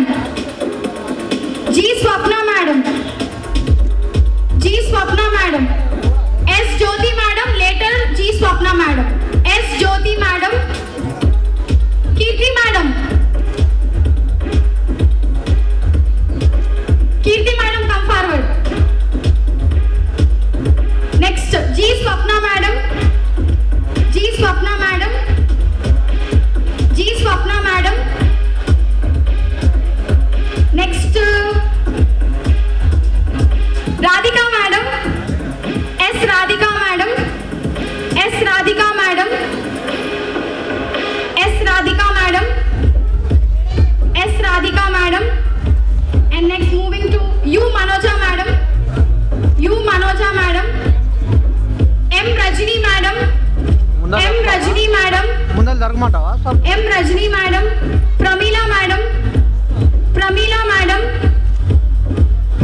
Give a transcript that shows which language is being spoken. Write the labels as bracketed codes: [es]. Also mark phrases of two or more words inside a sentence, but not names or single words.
[en] G. Swapna madam. G. Swapna madam. S. Jyoti madam. Later G. Swapna madam. S. Jyoti madam. Kirti madam. Kirti madam, come forward. Next, G. Swapna madam. G. Swapna madam. G. Swapna madam. Next, Radhika madam. S. Radhika madam. S. Radhika madam. S. Radhika madam. S. Radhika madam. And next moving to U. Manoja madam. U. Manoja madam. M. Rajini madam. M. Rajini madam. [te] ముందర జరగమంటావా సార్? [en] M. Rajini madam. Pramila madam. Pramila madam.